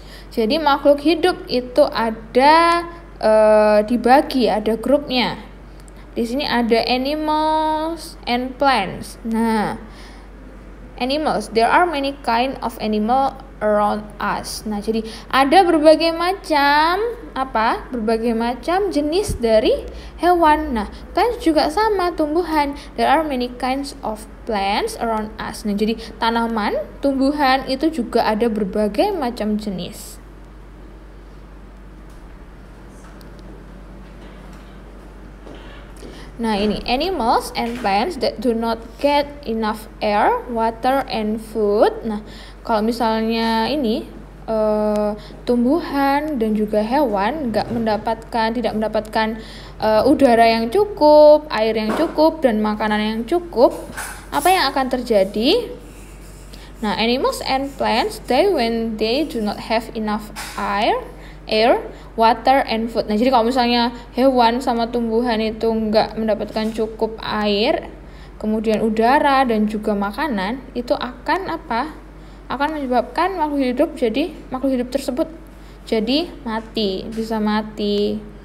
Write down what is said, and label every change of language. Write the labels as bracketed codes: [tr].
[id] Jadi makhluk hidup itu ada dibagi, ada grupnya. Di sini ada [en] animals and plants. Nah, animals, there are many kind of animal around us. [id] Nah, jadi ada berbagai macam berbagai macam jenis dari hewan. Nah, plants juga sama, tumbuhan. [en] There are many kinds of plants around us. [id] Nah, jadi tanaman, tumbuhan itu juga ada berbagai macam jenis. [en] Nah, ini animals and plants that do not get enough air, water, and food. [id] Nah, kalau misalnya ini tumbuhan dan juga hewan tidak mendapatkan udara yang cukup, air yang cukup, dan makanan yang cukup, apa yang akan terjadi? Nah, [en] animals and plants die when they do not have enough air, water, and food. [id] Nah, jadi kalau misalnya hewan sama tumbuhan itu nggak mendapatkan cukup air, kemudian udara dan juga makanan, itu akan akan menyebabkan makhluk hidup tersebut jadi bisa mati.